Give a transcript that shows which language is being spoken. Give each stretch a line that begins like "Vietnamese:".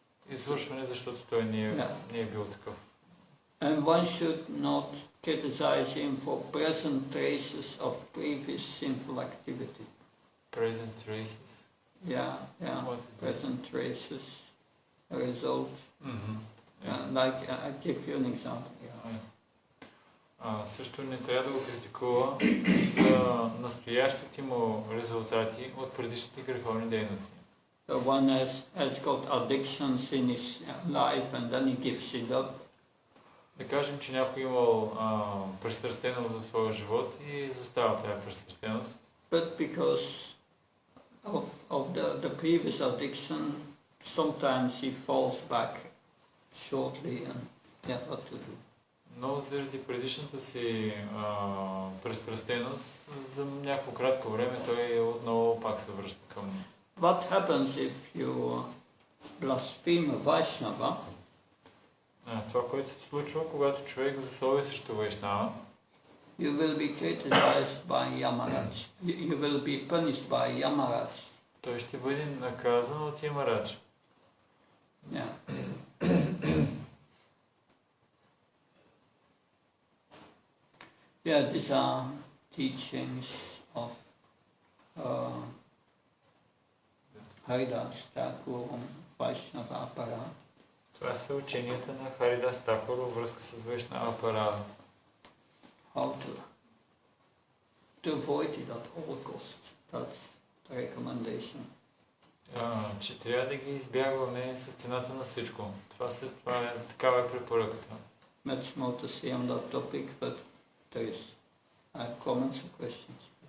Bulgarian: Извършване, защото той не е бил такъв.
English: And one should not criticize him for present traces of previous sinful activity. Present traces? Yeah. Present traces, a result. Mm-hmm. Like, I give you an example.
Bulgarian: Също не трябва да го критикува за настоящите му резултати от предишните греховни дейности.
English: So one has got addictions in his life and then he gives it up.
Bulgarian: Да кажем, че някой имал пристрастеност в своя живот и изостава тази пристрастеност.
English: But because of the previous addiction, sometimes he falls back shortly and what to do.
Bulgarian: Но заради предишната си пристрастеност, за някакво кратко време той отново пак се връща към...
English: What happens if you blaspheme a Vaishnava?
Bulgarian: Това, което се случва, когато човек заслови срещу вайшнава,
English: you will be criticized by Yamaraj. You will be punished by Yamaraj.
Bulgarian: Той ще бъде наказан от Ямарадж.
English: Yeah. Yeah, these are teachings of Haridas Thakur, Vaishnava Apparat.
Bulgarian: Това са ученията на Харидас Такур във връзка с Вайшнава Апарата.
English: How to avoid it at all costs. That's the recommendation.
Bulgarian: Че трябва да ги избягваме с цената на всичко. Такава е препоръката.
English: Much more to say on that topic, but there is comments or questions.